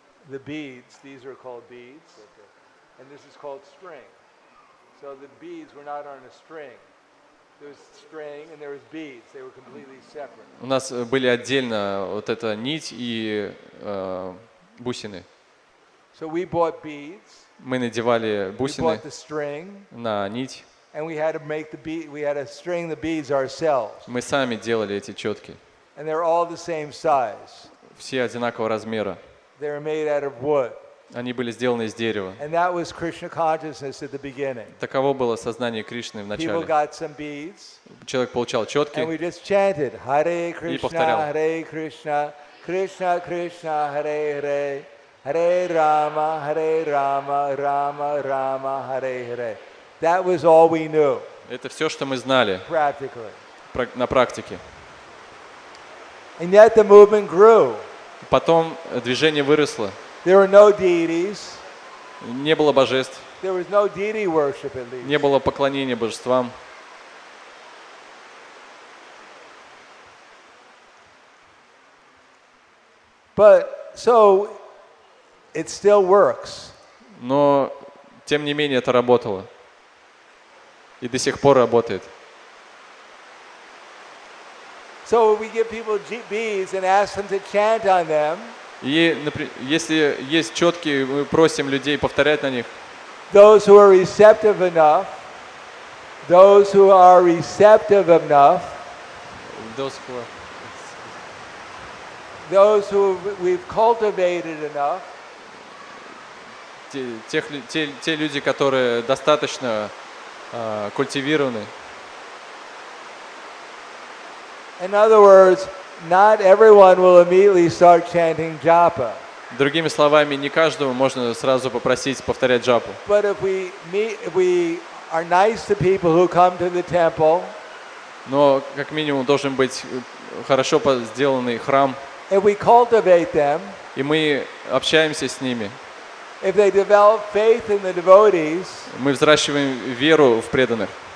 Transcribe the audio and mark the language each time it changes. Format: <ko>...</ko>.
<en>The beads, these are called beads, and this is called string. So the beads were not on a string. There was string and there was beads, they were completely separate.</en> <ru>У нас были отдельно вот эта нить и бусины.</ru> <en>So we bought beads.</en> <ru>Мы надевали</ru> <en>We</en> <ru>бусины</ru> <en>bought the string,</en> <ru>на нить.</ru> <en>and we had to make the bead. We had to string the beads ourselves,</en> <ru>Мы сами делали эти четки.</ru> <en>and they're all the same size.</en> <ru>Все одинакового размера.</ru> <en>They were made out of wood,</en> <ru>Они были сделаны из дерева.</ru> <en>and that was Krishna consciousness at the beginning.</en> <ru>Таково было сознание Кришны в</ru> <en>People</en> <ru>начале.</ru> <en>got some beads,</en> <ru>Человек получал четки</ru> <en>and we just chanted Hare</en> <ru>повторял.</ru> <sa>Krishna, Hare Krishna, Krishna Krishna, Hare Hare, Hare Rama, Rama Rama, Hare Hare.</sa> <en>That was all we knew,</en> <ru>Это все, что мы знали</ru> <en>practically.</en> <ru>на практике.</ru> <en>And yet the movement grew.</en> <ru>Потом движение выросло.</ru> <en>There were no deities.</en> <ru>Не было божеств,</ru> <en>There was no deity worship at least.</en> <ru>не было поклонения божествам.</ru> <en>But so it still works.</en> <ru>Но, тем не менее, это работало. И до сих пор работает.</ru> <en>So we give people beads and ask them to chant on them.</en> <ru>И если есть четкие, мы просим людей повторять на них.</ru> <en>Those who are receptive enough, those who are receptive enough, those who we've cultivated enough,</en> <ru>те люди, которые достаточно культивированы.</ru> <en>in other words, not everyone will immediately start chanting japa.</en> <ru>Другими словами, не каждому можно сразу попросить повторять джапу.</ru> <en>But if we are nice to people who come to the temple,</en> <ru>Но как минимум должен быть хорошо сделанный храм,</ru> <en>if we cultivate them,</en> <ru>и мы общаемся с ними.</ru> <en>if they develop faith in the devotees,</en> <ru>Мы взращиваем веру в преданных.</ru>